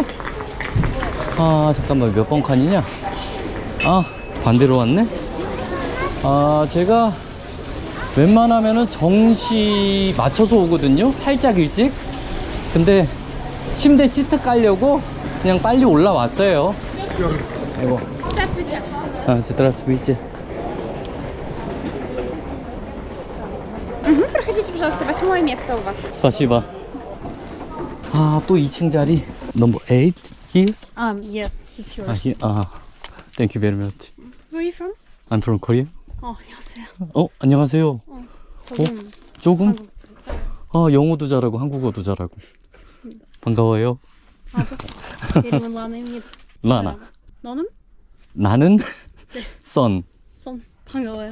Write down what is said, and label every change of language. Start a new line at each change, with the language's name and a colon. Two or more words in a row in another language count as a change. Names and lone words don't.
Korean: 아, 잠깐만, 몇 번 칸이냐? 아, 반대로 왔네? 아, 제가 웬만하면은 정시 맞춰서 오거든요. 살짝 일찍. 근데 침대 시트 깔려고 그냥 빨리 올라왔어요. 아이고.
Russian: Здравствуйте. 아, здравствуйте. Проходите, пожалуйста, 8 место у вас. спасибо.
Korean: 아, 또 2층 자리.
English: Number 8 here. Yes, it's yours. 아, here. 아, thank you very much. Where are you from? I'm from Korea.
Korean: 안녕하세요. 안녕하세요. 조금? 한국. 아, 영어도 잘하고 한국어도 잘하고. 반가워요. 이름은 라나입니다. 라나. 너는? 나는 선. 반가워요.